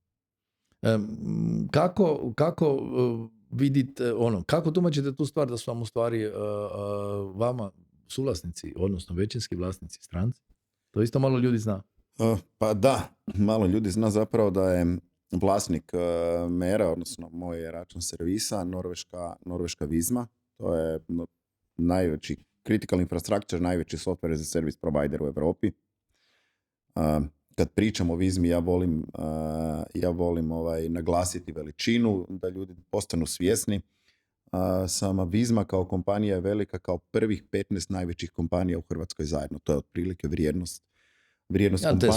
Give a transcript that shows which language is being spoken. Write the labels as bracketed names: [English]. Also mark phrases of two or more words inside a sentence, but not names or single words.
[Croatian] Kako vidite, kako tumačite tu stvar da su vam u stvari vama suvlasnici, odnosno većinski vlasnici stranci? To isto malo ljudi zna. Pa da, malo ljudi zna zapravo da je vlasnik Mera, odnosno moj račun servisa, norveška Vizma. To je najveći [English] critical infrastructure, [Croatian] najveći [English] software as a service provider [Croatian] u Europi. Kad pričam o Vizmi, ja volim naglasiti veličinu, da ljudi postanu svjesni. Sama Vizma kao kompanija je velika kao prvih 15 najvećih kompanija u Hrvatskoj zajedno. To je otprilike vrijednost kompanije.